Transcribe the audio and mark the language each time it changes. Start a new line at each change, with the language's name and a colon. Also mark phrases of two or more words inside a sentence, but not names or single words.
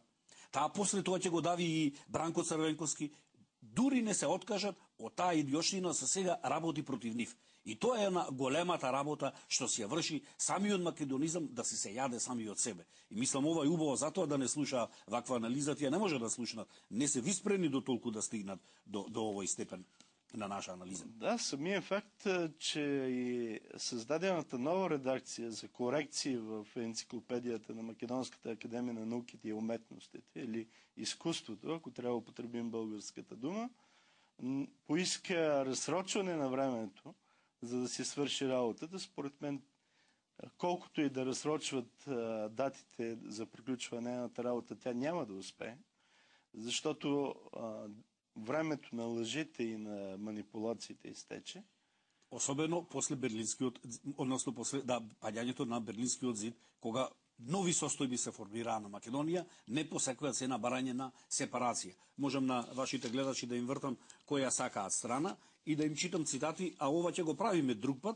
Macedonian: Таа после тоа ќе го дави и Бранко Црвенковски, дури не се откажат од таа идиотштина, се сега работи против нив. И тоа е една големата работа што си ја врши самиот македонизам, да се јаде сами од себе. И мислам ова е убаво затоа да не слуша ваква анализа, тие не може да слушнат. Не се виспрени до толку да стигнат до овој степен на наша анализа.
Bulgarian: Да, самият факт, че и създадената нова редакция за корекции в енциклопедията на Македонската академия на науките и уметностите или изкуството, ако трябва да употребим българската дума, поиска разсрочване на времето, за да си свърши работата. Според мен, колкото и да разсрочват датите за приключване на работа, тя няма да успее, защото времето на лъжите и на манипулациите изтече.
Macedonian: Особено после Берлинскиот, односно после паѓањето на Берлинскиот зид, кога нови состојби се формираа на Македонија, не по секоја цена барање на сепарација. Можам на вашите гледачи да им вртам која сакаат страна и да им читам цитати, а ова ќе го правиме друг пат.